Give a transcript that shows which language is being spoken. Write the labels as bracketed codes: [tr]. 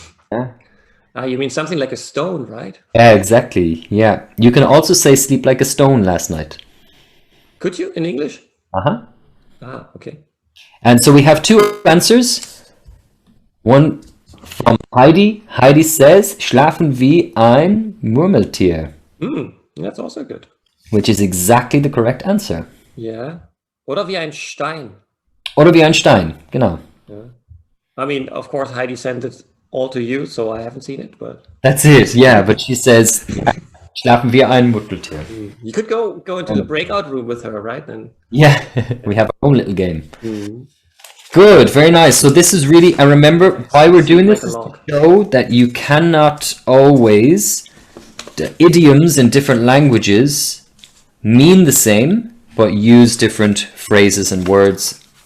[en] Yeah. You mean something like a stone, right? Yeah, exactly. Yeah. You can also say sleep like a stone last night. Could you in English? Uh-huh. Okay. And so we have two answers. One from Heidi. Heidi says, [de] schlafen wie ein Murmeltier, [en] That's also good. which is exactly the correct answer. [de] Yeah. Oder wie ein Stein. Oder wie ein Stein, genau. [en] I mean, of course, Heidi sent it all to you, so I haven't seen it, but... That's it, yeah. But she says, [de] schlafen wie ein Murmeltier. [en] You could go into the breakout room with her, right? And Yeah, we have our own little game. Good, very nice. So this is really, I remember why we're doing this is to show that you cannot always, the idioms in different languages mean the same, but use different phrases and words.